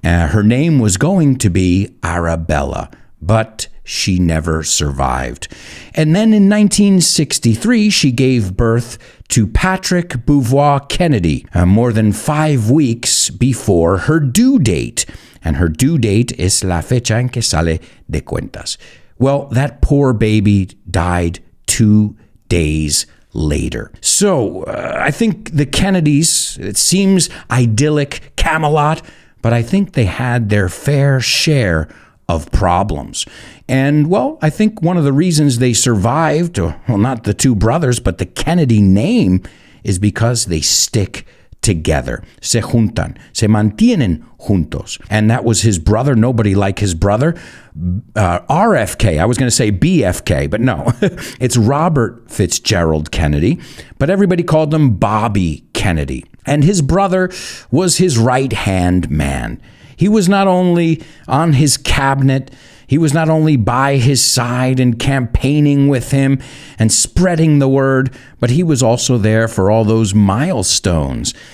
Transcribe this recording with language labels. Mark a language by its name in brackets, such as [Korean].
[English] Her name was going to be Arabella, but she never survived. And then in 1963, she gave birth to Patrick Beauvoir Kennedy, more than 5 weeks before her due date. [Spanish] And her due date is la fecha en que sale de cuentas. [English] Well, that poor baby died 2 days later. So I think the Kennedys, it seems idyllic, Camelot, but I think they had their fair share of problems. And, well, I think one of the reasons they survived, well, not the two brothers, but the Kennedy name, is because they stick together. [Spanish] Se juntan, se mantienen juntos. [English] And that was his brother, nobody like his brother, RFK. I was going to say BFK, but no. It's Robert Fitzgerald Kennedy, but everybody called him Bobby Kennedy. And his brother was his right-hand man. He was not only on his cabinet, he was not only by his side and campaigning with him and spreading the word, but he was also there for all those milestones.